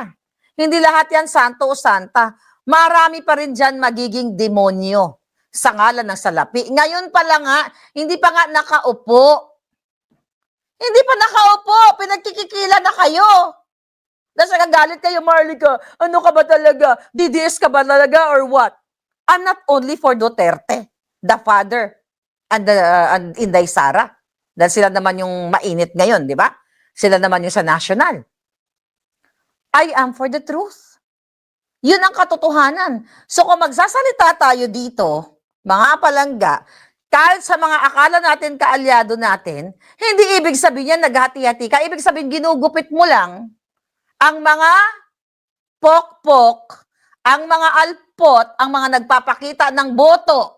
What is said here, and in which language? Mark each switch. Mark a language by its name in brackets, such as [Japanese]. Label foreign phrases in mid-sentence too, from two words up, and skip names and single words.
[Filipino] Hindi lahat yan santo o santa. Marami pa rin dyan magiging demonyo sa ngalan ng salapi. Ngayon pa lang nga, hindi pa nga nakaupo. Hindi pa nakaupo, pinagkikikila na kayo. Tapos nagagalit kayo, Marlica, ano ka ba talaga? DDS ka ba talaga [English] or what? I'm not only for Duterte, the father, and Inday Sara. [Filipino] Dahil sila naman yung mainit ngayon, di ba? Sila naman yung sa national. [English] I am for the truth. [Filipino] Yun ang katotohanan. So kung magsasalita tayo dito, mga palangga, kahit sa mga akala natin kaalyado natin, hindi ibig sabihin yan naghati-hati ka. Ibig sabihin ginugupit mo lang ang mga pokpok, ang mga alpot, ang mga nagpapakita ng boto.